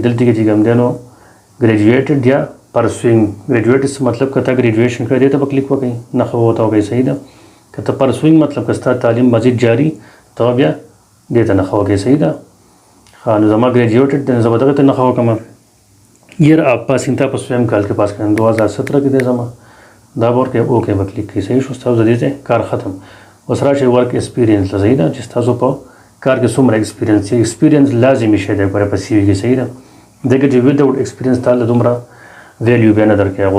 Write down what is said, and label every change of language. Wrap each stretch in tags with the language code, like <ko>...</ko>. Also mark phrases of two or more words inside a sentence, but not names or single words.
<ps>دلته کې چې کوم دی نو ګریجویټډ یا پرسوینګ. ګریجویټ څه مطلب که تا ګریجویشن کړی دې ته به کلیک وکړئ. نښه به ورته وکړئ. صحیح ده. که ته پرسوینګ مطلب که ستا تعلیم مزید جاري ته بیا دې ته نښه وکړئ. صحیح ده. نو زما ګریجویټډ دی زه به دغه ته نښه وکړم.</ps> <en>year of passing</en> <ps>تا په سویم کال کې پاس کړم 2017 کې دی زما دا به ورکړئ. اوکې به کلیک کړئ. صحیح شو. ستاسو د دې ځای کار ختم. اوس راشئ</ps> <en>work experience</en> <ps>ته. صحیح ده. چې ستاسو په کار کې څومره ایکسپیرینس دی. ایکسپیرینس لازمي شی دی ګوره په CV کې. صحیح ده. ځکه چې</ps> <en>without experience</en> <ps>تا له دومره ویلیو بیا نه درکوي هغو.</ps>